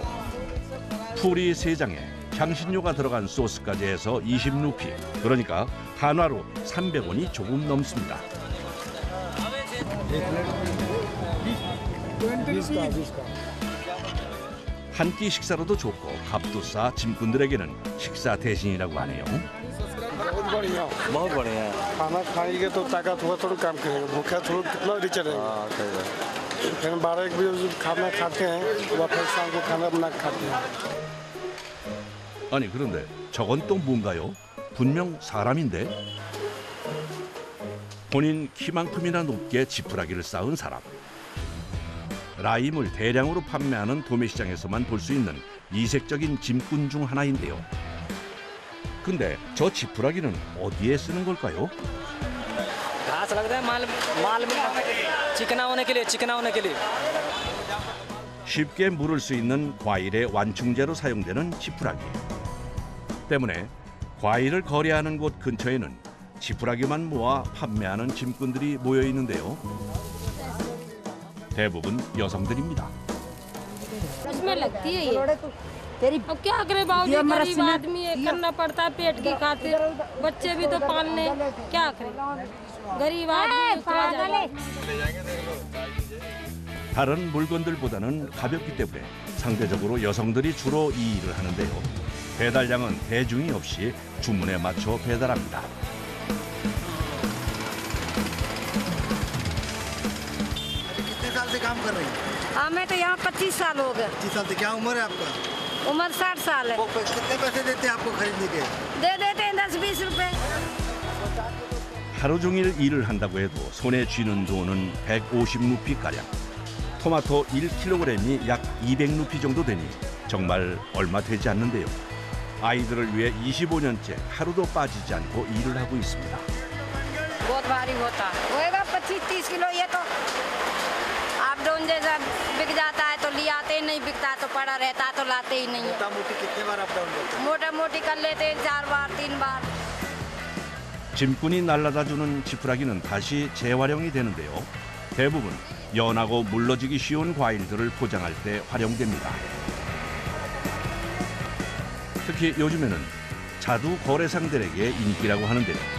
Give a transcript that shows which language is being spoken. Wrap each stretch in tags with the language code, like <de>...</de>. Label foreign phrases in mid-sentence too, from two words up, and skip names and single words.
<ko>푸리 3장에 향신료가 들어간 소스까지 해서 20루피, 그러니까 한화로 300원이 조금 넘습니다. 한 끼 식사로도 좋고 값도 싸 짐꾼들에게는 식사 대신이라고 하네요.</ko> <hi>बहुत बढ़िया है। खाना खाएंगे तो ताकत हुआ थोड़ा काम करेगा, भूखा थोड़ा कितना देर चलेगा। फिर 12-1 बजे खाना खाते हैं, वापस शाम को खाना बना के खाते हैं।</hi> <ko>아니 그런데 저건 또 뭔가요? 분명 사람인데? 본인 키만큼이나 높게 지푸라기를 쌓은 사람. 라임을 대량으로 판매하는 도매시장에서만 볼 수 있는 이색적인 짐꾼 중 하나인데요. 근데 저 지푸라기는 어디에 쓰는 걸까요?</ko> <hi>घास लगता है माल में चिकना होने के लिए</hi> <ko>쉽게 물을 수 있는 과일의 완충제로 사용되는 지푸라기. 때문에 과일을 거래하는 곳 근처에는 지푸라기만 모아 판매하는 짐꾼들이 모여 있는데요. 대부분 여성들입니다.</ko> <hi>उसमें लगती है ये। अब क्या करे बाबू, गरीब आदमी है, करना पड़ता है पेट की खातिर, बच्चे भी तो पालने, क्या करे गरीब आदमी।</hi> <ko>다른 물건들보다는 가볍기 때문에 상대적으로 여성들이 주로 이 일을 하는데요. 배달량은 대중이 없이 주문에 맞춰 배달합니다.</ko> <hi>कितने साल से काम कर रही हैं? हमें तो यहाँ 25 साल हो गए। 25 साल से। क्या उम्र है आपका? उम्र 60 साल है। कितने पैसे देते हैं आपको खरीदने के? दे देते हैं 10-20 रुपए।</hi> <ko>하루 종일 일을 한다고 해도 손에 쥐는 돈은 150루피가량. 토마토 1kg이 약 200루피 정도 되니 정말 얼마 되지 않는데요. 아이들을 위해 25년째 하루도 빠지지 않고 일을 하고 있습니다.</ko> <hi>बहुत भारी होता होएगा 25-30 किलो। ये तो आप डोन जैसा बिक जाता है तो ले आते ही नहीं, बिकता तो पड़ा रहता तो लाते ही नहीं। मोटा मोटी कितने बार</hi> <en>up down</en> <hi>करते हैं? मोटा मोटी कर लेते हैं 4 बार 3 बार।</hi> <ko>짐꾼이 날라다주는 지푸라기는 다시 재활용이 되는데요. 대부분 연하고 물러지기 쉬운 과일들을 포장할 때 활용됩니다. 특히 요즘에는 자두 거래상들에게 인기라고 하는데요.</ko>